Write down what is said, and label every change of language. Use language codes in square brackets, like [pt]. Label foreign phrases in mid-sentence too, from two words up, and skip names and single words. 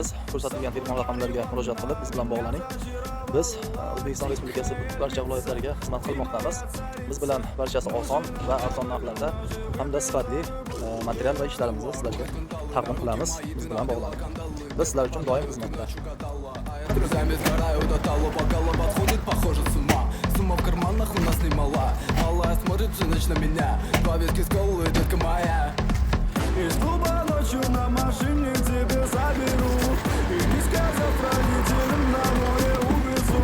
[uz] Ko'rsatilgan telefon raqamlariga murojaat qilib biz bilan bog'laning. Biz O'zbekiston Respublikasi barcha viloyatlariga xizmat qilmoqdamiz. Biz bilan barchasi oson va arzon narxlarda hamda sifatli material va ishlarimizni sizlarga taqdim qilamiz. Biz bilan bog'laning. Biz sizlar uchun doim xizmatda. [ru] Друзьями сгораю до талого, голова сходит, похоже, с ума. Сумма в карманах у нас немала. Алая смотрит всю ночь на меня. Два виски с колой, детка моя. Из клуба ночью на машине к тебе заберу. И не сказав родителям, на море увезу.